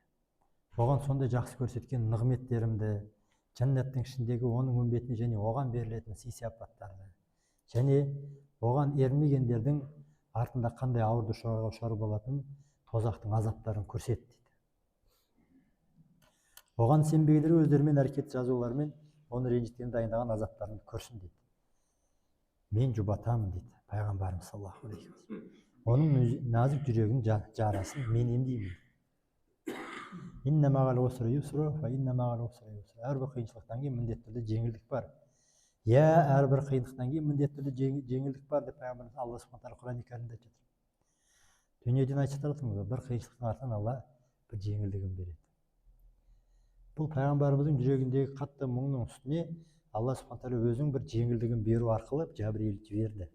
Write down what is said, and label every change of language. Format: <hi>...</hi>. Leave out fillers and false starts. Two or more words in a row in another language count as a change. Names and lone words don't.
<kk>Оған сондай жақсы көрсеткен нығметтерімді, жәннаттың ішіндегі оның үмбетіне және оған берілетін сый-сияпаттарды, және оған ермегендердің артында қандай ауыр душар болатын тозақтың азаптарын көрсет дейді. Оған сенбегендер өздерімен әрекет жазуларымен оны ренжіткен дайындаған азаптарын көрсін дейді. Мен жұбатамын дейді пайғамбарымыз</kk> <ar>صلى الله عليه وسلم.</ar> <kk>Оның нәзік жүрегінің жарасын мен емдеймін.</kk> <ar>إن مع العسر يسرا، فإن مع العسر يسرا.</ar> <kk>Әрбір қиыншылықтан кейін міндетті түрде жеңілдік бар. Әрбір қиындықтан кейін міндетті түрде жеңілдік бар деп пайғамбарымыз Алла</kk> <ar>سبحانه تعالى</ar> <kk>Құран кәрімде айтып жатыр. Дүниеден айтып жатырмыз, бір қиыншылықтың артынан Алла бір жеңілдігін береді. Бұл пайғамбарымыздың жүрегіндегі қатты мұңның үстіне Алла</kk> <ar>سبحانه تعالى</ar> <kk>өзінің бір жеңілдігін беру арқылы Жәбірейіл жіберді.</kk>